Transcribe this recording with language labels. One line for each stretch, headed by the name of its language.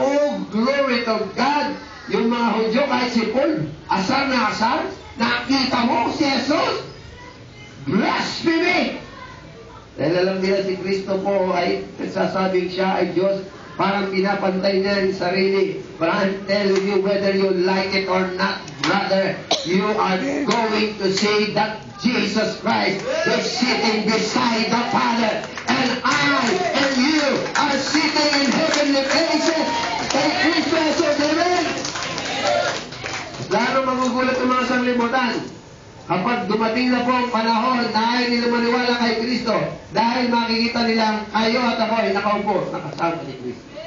English: Oh, glory to God!
Filipino: Yung mga Hudyo, kahit si Paul, asar na asar, nakita mo si Jesus? Blasphemy! Dahil alam nila si Kristo po ay nagsasabing siya ay Diyos. Parang pinapantay niya ang sarili.
English: But I'm telling you, whether you like it or not, brother, you are going to see that Jesus Christ is sitting beside the Father. And I and you are sitting in heavenly places. And Kristo Jesus, amen?
Filipino: Lalo magugulat ang mga sanglibutan. Kapag dumating na po ang panahon na ay nila maniwala kay Kristo, dahil makikita nilang kayo at ako ay nakaupo, nakasama ni Kristo.